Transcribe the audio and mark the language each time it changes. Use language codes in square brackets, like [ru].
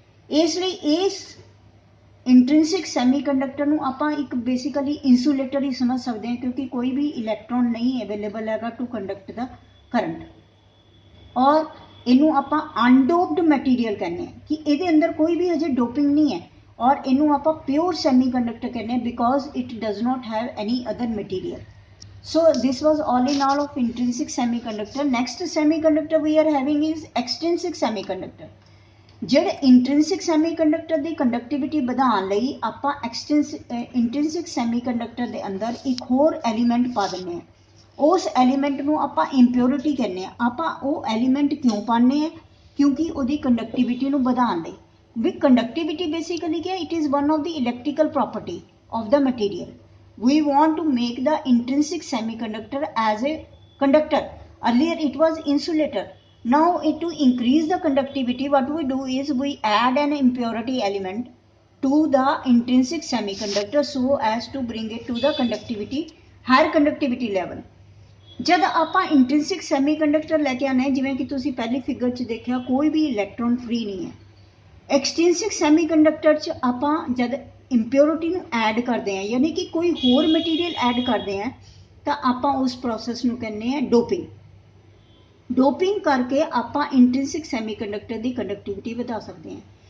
[pa] ਇਸ ਲਈ ਇਸ ਇੰਟ੍ਰਿੰਸਿਕ ਸੈਮੀਕੰਡਕਟਰ ਨੂੰ ਆਪਾਂ ਇੱਕ ਬੇਸਿਕਲੀ ਇਨਸੂਲੇਟਰ ਹੀ ਸਮਝ ਸਕਦੇ ਹਾਂ, ਕਿਉਂਕਿ ਕੋਈ ਵੀ ਇਲੈਕਟ੍ਰੋਨ ਨਹੀਂ ਅਵੇਲੇਬਲ ਹੈਗਾ [en] To conduct the current. [pa] ਔਰ ਇਹਨੂੰ ਆਪਾਂ ਅਨਡੋਪਡ ਮਟੀਰੀਅਲ ਕਹਿੰਦੇ ਹਾਂ, ਕਿ ਇਹਦੇ ਅੰਦਰ ਕੋਈ ਵੀ ਹਜੇ ਡੋਪਿੰਗ ਨਹੀਂ ਹੈ। ਔਰ ਇਹਨੂੰ ਆਪਾਂ ਪਿਓਰ ਸੈਮੀਕੰਡਕਟਰ ਕਹਿੰਦੇ ਹਾਂ, [en] Because it does not have any other material. So this was all in all of intrinsic semiconductor. Next semiconductor we are having is extrinsic semiconductor. [pa] ਜਿਹੜੇ ਇੰਟ੍ਰਿੰਸਿਕ ਸੈਮੀਕੰਡਕਟਰ ਦੀ ਕੰਡਕਟਿਵਿਟੀ ਵਧਾਉਣ ਲਈ ਆਪਾਂ ਇੰਟ੍ਰਿੰਸਿਕ ਸੈਮੀਕੰਡਕਟਰ ਦੇ ਅੰਦਰ ਇੱਕ ਹੋਰ ਐਲੀਮੈਂਟ ਪਾ ਦਿੰਦੇ ਹਾਂ। ਉਸ ਐਲੀਮੈਂਟ ਨੂੰ ਆਪਾਂ ਇੰਪਿਓਰਿਟੀ ਕਹਿੰਦੇ ਹਾਂ। ਆਪਾਂ ਉਹ ਐਲੀਮੈਂਟ ਕਿਉਂ ਪਾਉਂਦੇ ਹਾਂ? ਕਿਉਂਕਿ ਉਹਦੀ ਕੰਡਕਟਿਵਿਟੀ ਨੂੰ ਵਧਾਉਣ ਲਈ। ਵੀ ਕੰਡਕਟਿਵਿਟੀ ਬੇਸਿਕਲੀ ਕੀ ਹੈ? [en] It is one of the electrical property of the material. We want to make the intrinsic semiconductor as a conductor. Earlier it was insulator. Now to increase the conductivity, what we do is we add an impurity element to the intrinsic semiconductor so as to bring it to the conductivity, higher conductivity level. [pa] जब ਆਪਾਂ intrinsic semiconductor लेके आने, जिवें कि तुसी पहली figure च देखिया, कोई भी इलेक्ट्रॉन फ्री नहीं है। एक्सट्रिंसिक सैमीकंडक्टर च ਆਪਾਂ जब ਇੰਪਿਓਰਿਟੀ ਨੂੰ ਐਡ ਕਰਦੇ ਹਾਂ, ਯਾਨੀ ਕਿ ਕੋਈ ਹੋਰ ਮਟੀਰੀਅਲ ਐਡ ਕਰਦੇ ਹਾਂ, ਤਾਂ ਆਪਾਂ ਉਸ ਪ੍ਰੋਸੈਸ ਨੂੰ ਕਹਿੰਦੇ ਹਾਂ ਡੋਪਿੰਗ। ਡੋਪਿੰਗ ਕਰਕੇ ਆਪਾਂ ਇੰਟ੍ਰਿੰਸਿਕ ਸੈਮੀਕੰਡਕਟਰ ਦੀ ਕੰਡਕਟਿਵਿਟੀ ਵਧਾ ਸਕਦੇ ਹਾਂ।